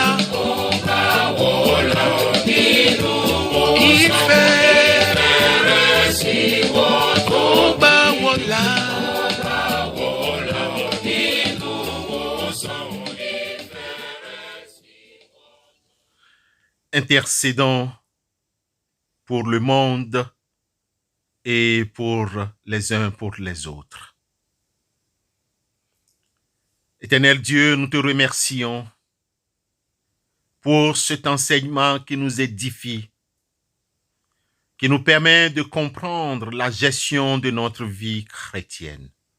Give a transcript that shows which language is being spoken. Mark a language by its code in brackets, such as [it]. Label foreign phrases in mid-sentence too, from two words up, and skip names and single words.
[yo] Ó bá wọ́ là nínú ìfẹ́ rẹ̀ sí wọ́ tó. Ó bá wọ́ là nínú òsàn ìfẹ́ rẹ̀ sí wọ́. [fr] Intercédons pour le monde et pour les uns pour les autres. Éternel Dieu, nous te remercions pour cet enseignement qui nous édifie, qui nous permet de comprendre la gestion de notre vie chrétienne.